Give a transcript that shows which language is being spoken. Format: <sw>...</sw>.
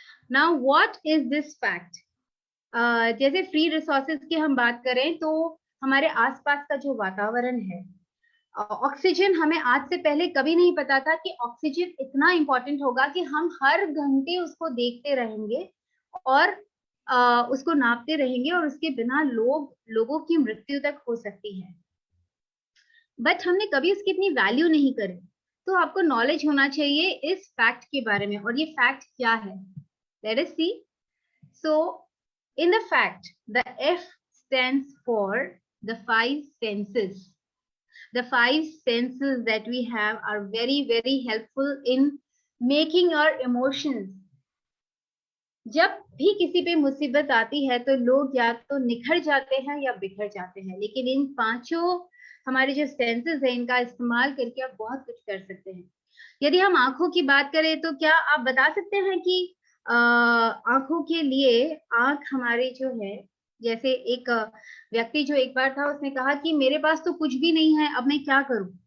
<en>Now what is this fact?</en> <hi>जैसे free resources की हम बात करें तो हमारे आसपास का जो वातावरण है, ऑक्सीजन, हमें आज से पहले कभी नहीं पता था कि ऑक्सीजन इतना इंपॉर्टेंट होगा कि हम हर घंटे उसको देखते रहेंगे और उसको नापते रहेंगे, और उसके बिना लोगों की मृत्यु तक हो सकती है। बट हमने कभी उसकी इतनी वैल्यू नहीं करी। तो आपको नॉलेज होना चाहिए इस फैक्ट के बारे में, और ये फैक्ट क्या है,</hi> <en>Let us see. So in the fact, the F stands for the five senses. The five senses that we have are very, very helpful in making our emotions.</en> <hi>जब भी किसी पे मुसीबत आती है तो लोग या तो निखर जाते हैं या बिखर जाते हैं, लेकिन इन पांचों हमारे जो सेंसेस है इनका इस्तेमाल करके आप बहुत कुछ कर सकते हैं. यदि हम आंखों की बात करें तो क्या आप बता सकते हैं कि आंखों के लिए आंख हमारे जो है, जैसे एक व्यक्ति जो एक बार था उसने कहा कि मेरे पास तो कुछ भी नहीं है, अब मैं क्या करूं.</hi>